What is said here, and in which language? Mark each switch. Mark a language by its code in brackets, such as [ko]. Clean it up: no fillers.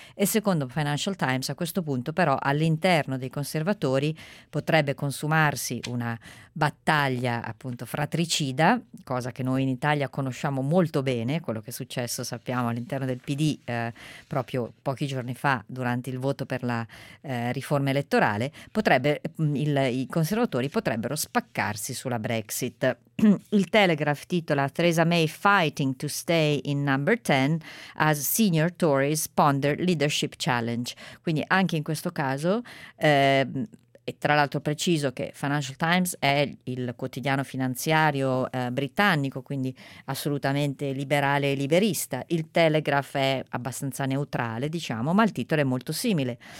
[it] E secondo Financial Times, a questo punto però, all'interno dei conservatori potrebbe consumarsi una battaglia appunto fratricida, cosa che noi in Italia conosciamo molto bene, quello che è successo, sappiamo, all'interno del PD proprio pochi giorni fa durante il voto per la riforma elettorale. I conservatori potrebbero spaccarsi sulla Brexit. Il Telegraph titola: [en] Theresa May fighting to stay in number 10 as senior Tories ponder leadership challenge. [it] Quindi anche in questo caso, e tra l'altro preciso che Financial Times è il quotidiano finanziario britannico, quindi assolutamente liberale e liberista. Il Telegraph è abbastanza neutrale, diciamo, ma il titolo è molto simile.